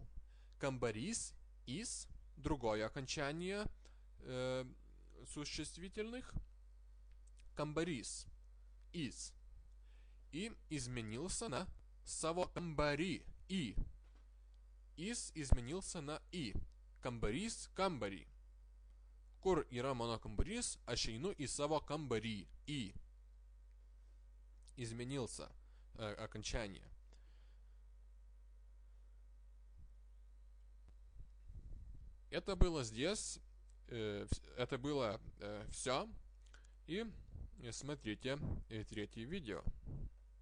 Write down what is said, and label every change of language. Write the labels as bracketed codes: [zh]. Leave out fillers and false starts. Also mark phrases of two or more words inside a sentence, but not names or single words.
[ru] Камбарис, из, другое окончание существительных. Камбарис, из. И изменился на [lt] savo kambarį, [ru] и. Из изменился на и. [lt] Kambarys, kambarį. Kur yra mano kambarys, aš einu į savo kambarį, [ru] и. Изменился окончание. Это было здесь, это было все. И смотрите третье видео.